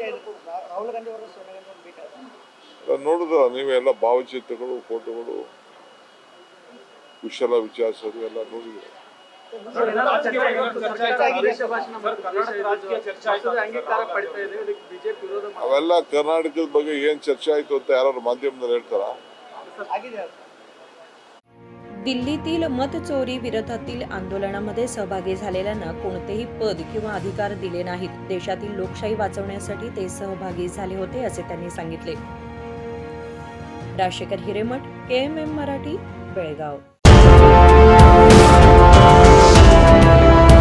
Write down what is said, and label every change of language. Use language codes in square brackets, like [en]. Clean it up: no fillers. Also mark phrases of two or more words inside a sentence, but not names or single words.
[kn] ನೋಡಿದ್ರ ನೀವೆಲ್ಲ ಭಾವಚಿತ್ರಗಳು, ಫೋಟೋಗಳು ಕುಶಲ ವಿಚಾರಿಸೋದು ಎಲ್ಲ ನೋಡಿದ್ರು. ಅವೆಲ್ಲ ಕರ್ನಾಟಕದ ಬಗ್ಗೆ ಏನ್ चर्चा ಆಯ್ತು ಅಂತ ಯಾರು ಮಾಧ್ಯಮದಲ್ಲಿ ಹೇಳ್ತಾರ? [mr] दिल्लीतील मत चोरी विरोधातील आंदोलनामध्ये सहभागी झालेल्यांना कोणतेही पद किंवा अधिकार दिले नाहीत. देशातील लोकशाही वाचवण्यासाठी ते सहभागी झाले होते असे त्यांनी सांगितले. राजशेखर हिरेमठ, KMM मराठी, बेळगाव.